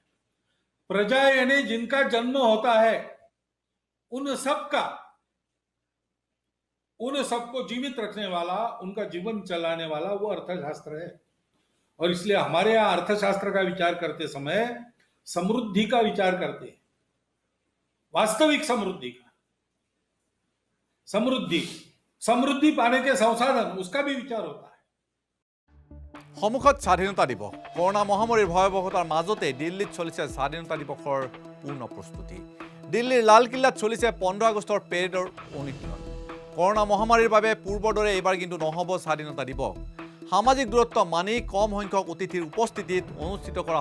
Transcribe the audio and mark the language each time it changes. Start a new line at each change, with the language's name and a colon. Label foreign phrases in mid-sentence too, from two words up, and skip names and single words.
Hindi: प्रजा यानी जिनका जन्म होता है उन सबको जीवित रखने वाला, उनका जीवन चलाने वाला वो अर्थशास्त्र है। और इसलिए हमारे यहां अर्थशास्त्र का विचार करते समय समृद्धि का विचार करते हैं, वास्तविक समृद्धि का। समृद्धि पाने के संसाधन, उसका भी विचार होता है।
Assamese: সন্মুখত স্বাধীনতা দিৱস। কৰোনা মহামাৰীৰ ভয়াৱহতাৰ মাজতে দিল্লীত চলিছে স্বাধীনতা দিৱসৰ পূৰ্ণ প্ৰস্তুতি। দিল্লীৰ লালকিল্লাত চলিছে 15 আগষ্টৰ পেৰেডৰ অনুশীলন কৰোনা মহামাৰীৰ বাবে পূৰ্বৰ দৰে এইবাৰ কিন্তু নহ'ব স্বাধীনতা দিৱস সামাজিক দূৰত্ব মানি কম সংখ্যক অতিথিৰ উপস্থিতিত অনুষ্ঠিত কৰা